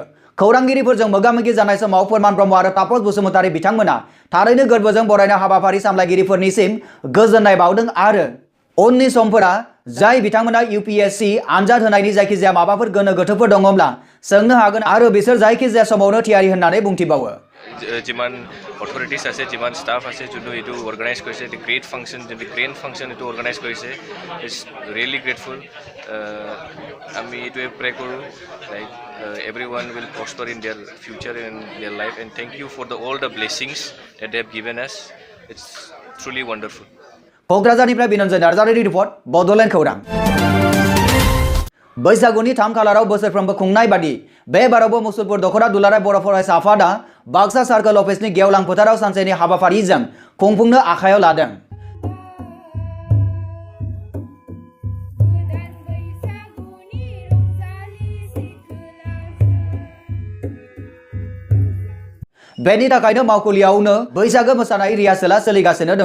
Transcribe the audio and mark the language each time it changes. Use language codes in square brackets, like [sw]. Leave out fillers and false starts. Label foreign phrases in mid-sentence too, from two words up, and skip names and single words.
[brx] खौरांगिरिफोरजों मोगा-मोगि जानाय समाव फोरमान ब्रह्म आरो तापस बसुमतारी बिथांमोना थारैनो गोरबोजों बरायनाय हाबाफारि सामलायगिरिफोरनिसिम गोजोननाय बावदों आरो उननि समफोरा जाय बिथांमोना UPSC आनजाद होनायनि जायखिजाया माबाफोर गोनो गोथोफोर दङब्ला सोंनो हागोन आरो बिसोर जायखिजाया समावनो थियारि होननानै बुंथिबावो। [as] যিমান অথৰিটিছ আছে, যিমান ষ্টাফ আছে, যোনটো এইটো অৰ্গেনাইজ কৰিছে, এইটো [en] great function, [as] যোনটো [en] grand function [as] এইটো অৰ্গেনাইজ কৰিছে, [en] it's really greatful. [as] আমি এইটোৱে প্ৰে কৰোঁ লাইক [en] everyone will prosper in their future and their life, and thank you for all the blessings that they have given us. It's truly wonderful. [brx] क'क्राझारनिफ्राय बेनोजय नार्जारीनि रिपर्ट, बड'लेण्ड खौरां। बैसागुनि 3 खालाराव बोसोरफ्रोमबो खुंनाय बादि बे बारावबो मुसलपुर दख'रा दुलाराय बर' फरायसा आफादा बाक्सा सार्कोल अफिसनि गेवलां फोथाराव सानसेनि हाबाफारिजों खुंफुंनो आखायाव लादों। बेनि थाखायनो मावखुलियावनो बैसागो मोसानाय रिहार्सेलआ सोलिगासिनो दङ।